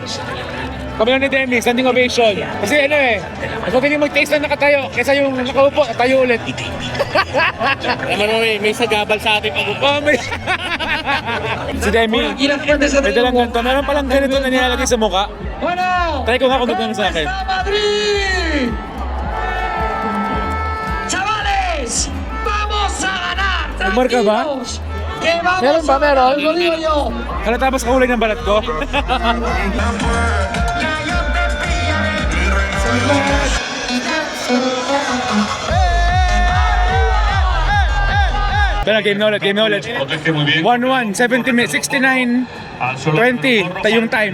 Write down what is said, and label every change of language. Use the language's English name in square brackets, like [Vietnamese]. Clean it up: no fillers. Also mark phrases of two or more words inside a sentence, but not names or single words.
[Filipino] Kami lang ni Demi, [English] standing ovation. [Filipino] Kasi mas magaling mag-taste lang nakatayo kaysa yung nakaupo, tayo ulit. Naman mo, may sagabal sa ating pag-upo. Si Demi, may dalang ganito. Meron palang ganito na nilalagay sa mukha. Try ko nga kung gano'n sa akin. [Spanish] Madrid! Chavales, vamos a ganar. [Filipino] Nagmarka ba? [Spanish] Que vamos [Filipino] Meron ba? Meron? [Spanish] Lo digo yo. [Filipino] Halata ba sa kulay ng balat ko? Tara, game na ulit. 1-1, 70 minutes, 69, 20, tayong time.